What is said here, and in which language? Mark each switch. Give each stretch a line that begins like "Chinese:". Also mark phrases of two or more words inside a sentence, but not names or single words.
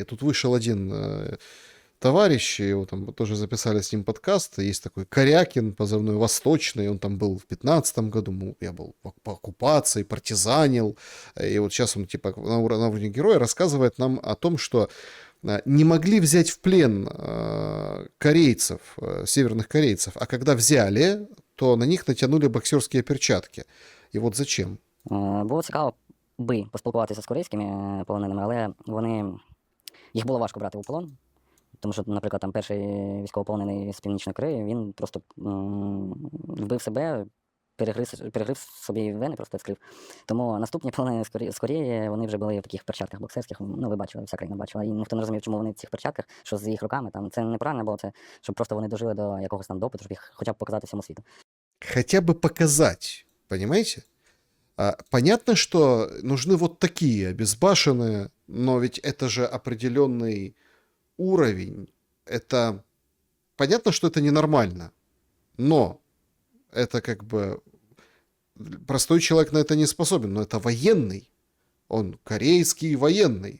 Russian: Тут вышел один товарищ, его там тоже записали с ним подкаст, есть такой Корякин, позывной Восточный, он там был в 2015 году, я был по оккупации, партизанил, и вот сейчас он типа на уровне героя рассказывает нам о том, что не могли взять в плен корейцев, северных корейцев, а когда взяли, то на них
Ukrainian: натягнули боксерські перчатки. І от зачем? Було цікаво би поспілкуватися з корейськими полоненими, але їх було важко брати у полон. Тому що, наприклад, там перший військовополонений з Північної Кореї, він просто вбив себе, перегрив собі вени, просто відскрив. Тому наступні полонені з Кореї, вони вже були в таких перчатках боксерських, ви бачили, вся країна бачила. І ніхто не розумів, чому вони в цих перчатках, що з їх руками, там, це неправильно було, це, щоб просто вони дожили до якогось там допиту, щоб їх хоча б показати всьому світу.
Russian: Хотя бы показать, понимаете? Понятно, что нужны вот такие обезбашенные, но ведь это же определенный уровень. Это понятно, что это ненормально, но это как бы простой человек на это не способен, но это военный, он корейский военный.